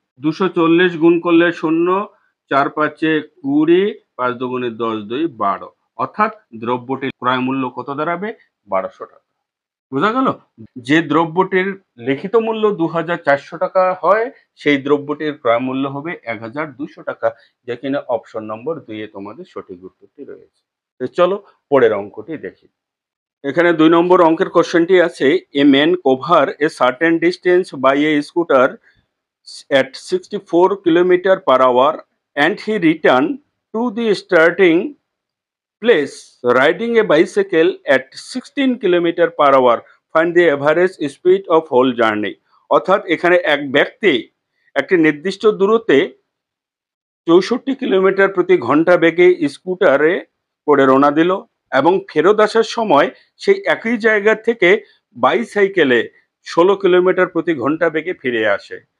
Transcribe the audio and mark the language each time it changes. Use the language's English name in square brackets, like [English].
[Bangla] 240 গুণ করলে 0, 4 5 20, 5 দুগুণে 10 2 12, অর্থাৎ দ্রব্যটির ক্রয় মূল্য কত দাঁড়াবে? 1200 টাকা। বোঝা গেল? যে দ্রব্যটির লিখিত মূল্য 2400 টাকা হয়, সেই দ্রব্যটির ক্রয় মূল্য হবে 1200 টাকা, যা কিনা অপশন নম্বর 2 এ তোমাদের সঠিক উত্তরটি রয়েছে। তো চলো পরের অঙ্কটি দেখি। এখানে 2 নম্বর অঙ্কের কোশ্চেনটি আছে, [English] A man cover a certain distance by a scooter at 64 kilometer per hour and he returned to the starting place riding a bicycle at 16 kilometer per hour. Find the average speed of whole journey. [Bangla] অর্থাৎ এখানে এক ব্যক্তি একটি নির্দিষ্ট দূরত্বে 64 kilometre প্রতি ঘন্টা বেগে স্কুটারে করে রওনা দিল এবং ফেরত আসার সময় সেই একই জায়গা থেকে বাইসাইকেলে 16 কিলোমিটার প্রতি ঘন্টা বেগে ফিরে আসে।